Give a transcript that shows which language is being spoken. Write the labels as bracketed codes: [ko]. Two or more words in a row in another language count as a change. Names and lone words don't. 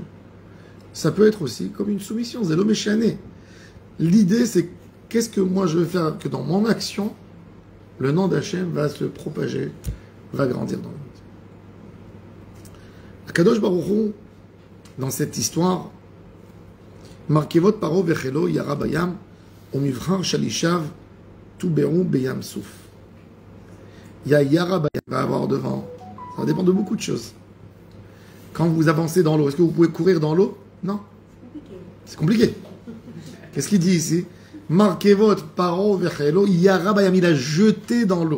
[fr] Ça peut être aussi comme une soumission. [he] זה לא משנה. [fr] L'idée, c'est qu'est-ce que moi je veux faire que dans mon action, le nom d'Hachem va se propager, va grandir dans le monde. [he] קדוש ברוך הוא, [fr] dans cette histoire, [he] מרכבות פרעה וחילו ירה בים ומבחר שלישיו טובעו בים סוף. [fr] Il y a [he] ירה בים, [fr] va avoir devant. Ça va dépendre de beaucoup de choses. Quand vous avancez dans l'eau, est-ce que vous pouvez courir dans l'eau? Non. C'est compliqué. Qu'est-ce qu'il dit ici? [he] מרכבות פרעה וחילו ירה בים, [fr] il a jeté dans l'eau.